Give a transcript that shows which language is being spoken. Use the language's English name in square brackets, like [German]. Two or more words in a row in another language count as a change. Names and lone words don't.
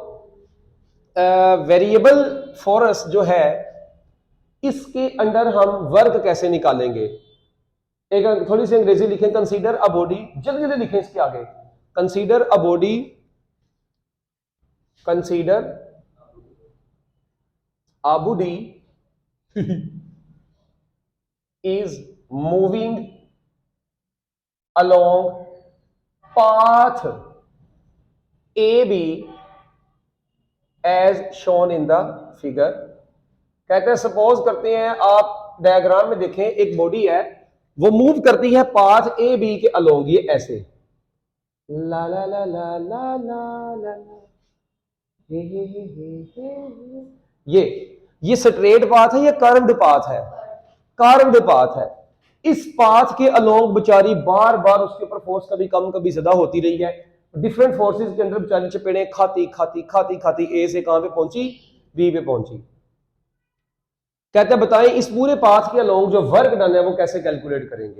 [English] variable force [Hindi] जो है इसके अंडर हम वर्क कैसे निकालेंगे? एक थोड़ी सी अंग्रेजी लिखें, [English] consider a body, [Hindi] जल्दी जल्दी लिखें इसके आगे। [English] consider a body, consider a body is moving along path AB as shown in the figure। [Hindi] कहते हैं, सपोज करते हैं आप डायग्राम में देखें एक बॉडी है, वो मूव करती है [English] path A B [Hindi] के अलोंग, ये ऐसे ला ला ला ला ला ला ला हे हे हे हे हे। ये [English] straight path [Hindi] है, ये [English] curved path [Hindi] है, [English] curved path [Hindi] है। इस पाथ के अलोंग बेचारी बार बार उसके ऊपर फोर्स कभी कम कभी ज्यादा होती रही है, [English] different forces [Hindi] के अंदर बेचारी चपेड़े खाती खाती खाती खाती ए से कहां पे पहुंची, बी पे पहुंची। कहते हैं बताएं इस पूरे पाथ के अलोंग जो [English] work done [Hindi] है वो कैसे कैलकुलेट करेंगे।